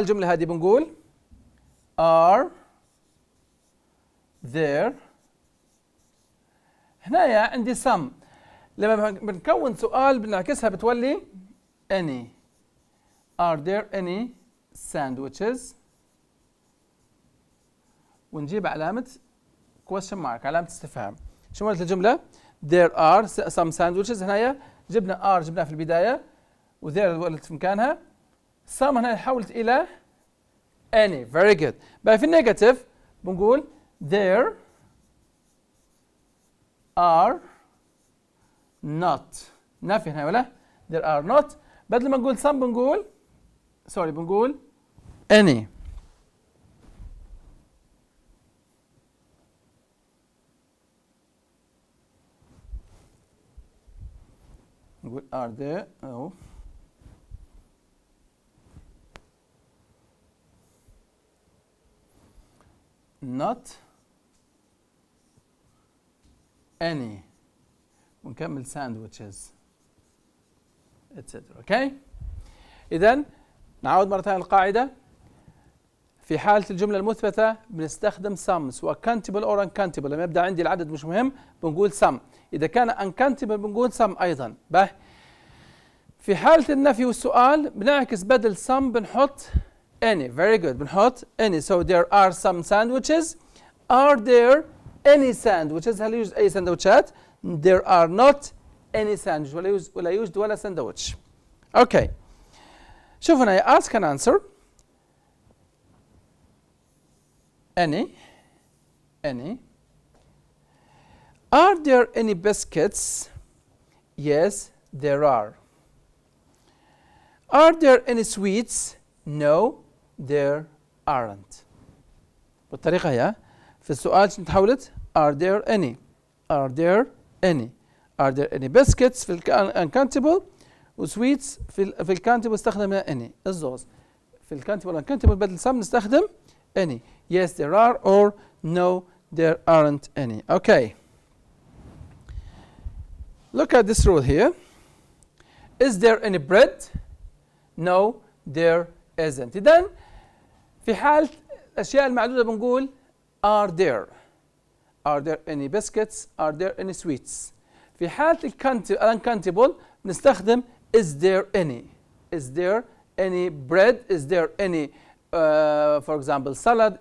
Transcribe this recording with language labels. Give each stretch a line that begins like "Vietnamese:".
Arabic: الجملة هذه بنقول are there. هنا عندي some. لما بنكون سؤال بنعكسها بتولي any.
English: Are there any sandwiches؟ ونجيب علامة question mark
Arabic: علامة استفهام. شو قلت الجملة؟
English: There are some sandwiches.
Arabic: هنا جبنا are جبناها في البداية و there ولت في مكانها. some هنا حولت إلى any.
English: Very good.
Arabic: بقى في النيجاتيف بنقول
English: there are not.
Arabic: نفي هنا ولا؟
English: there are not.
Arabic: بدل ما نقول some بنقول بنقول any.
English: نقول are there not any.
Arabic: ونكمل sandwiches etc. اوكي. اذا نعود مرة ثانية القاعدة. في حالة الجملة المثبتة بنستخدم some سواء
English: countable or uncountable.
Arabic: لما يبدأ عندي العدد مش مهم بنقول some. إذا كان uncountable بنقول some أيضا. في حالة النفي والسؤال بنعكس بدل some بنحط any.
English: Very good. بنحط any. So there are some sandwiches. Are there any sandwiches؟
Arabic: هل يوجد أي سندوتشات؟
English: There are not any sandwich.
Arabic: ولا يوجد ولا سندوتش. Okay.
English: شوف هنا ask and answer. Any. Are there any biscuits? Yes, there are. Are there any sweets? No, there aren't.
Arabic: بالطريقة هي في السؤال نتحولت
English: are there any. Are there any. Are there any biscuits في uncountable وsweets
Arabic: في الكاونتبل استخدم
English: any.
Arabic: الزوز في الكاونتبل uncountable بدل some نستخدم any.
English: Yes, there are or no, there aren't any. Okay. Look at this rule here. Is there any bread? No, there isn't.
Arabic: إذن في حالة الأشياء المعدودة بنقول
English: are there. Are there any biscuits? Are there any sweets?
Arabic: في حالة uncountable بنستخدم
English: is there any. Is there any bread? Is there any for example salad?